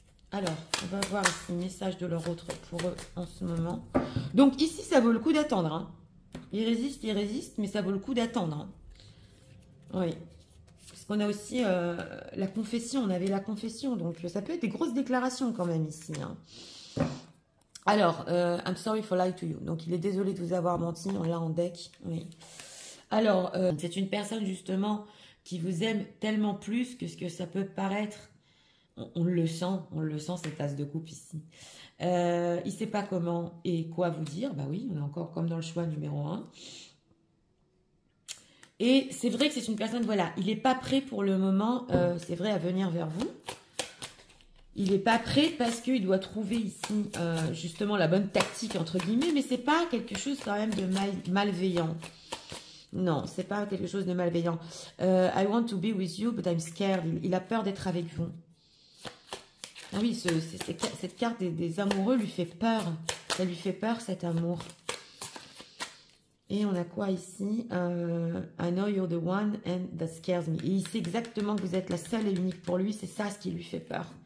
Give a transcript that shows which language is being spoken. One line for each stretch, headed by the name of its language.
French: Alors, on va voir ici, message de leur autre pour eux en ce moment. Donc ici, ça vaut le coup d'attendre. Hein. Il résiste, mais ça vaut le coup d'attendre. Hein. Oui. Parce qu'on a aussi la confession, on avait la confession, donc ça peut être des grosses déclarations quand même ici. Hein.
English: Alors, I'm sorry for lying to you.
French: Donc, il est désolé de vous avoir menti, on l'a en deck. Oui. Alors, c'est une personne justement qui vous aime tellement plus que ce que ça peut paraître. On le sent cette tasse de coupe ici. Il ne sait pas comment et quoi vous dire. Bah oui, on est encore comme dans le choix numéro 1. Et c'est vrai que c'est une personne, voilà, il n'est pas prêt pour le moment, c'est vrai, à venir vers vous. Il n'est pas prêt parce qu'il doit trouver ici, justement, la bonne tactique, entre guillemets, mais ce n'est pas quelque chose quand même de malveillant. Non, c'est pas quelque chose de malveillant.
English: I want to be with you, but I'm scared.
French: Il a peur d'être avec vous. Ah oui, cette carte des amoureux lui fait peur. Ça lui fait peur, cet amour. Et on a quoi ici?
English: I know you're the one and that scares me.
French: Et il sait exactement que vous êtes la seule et unique pour lui. C'est ça ce qui lui fait peur.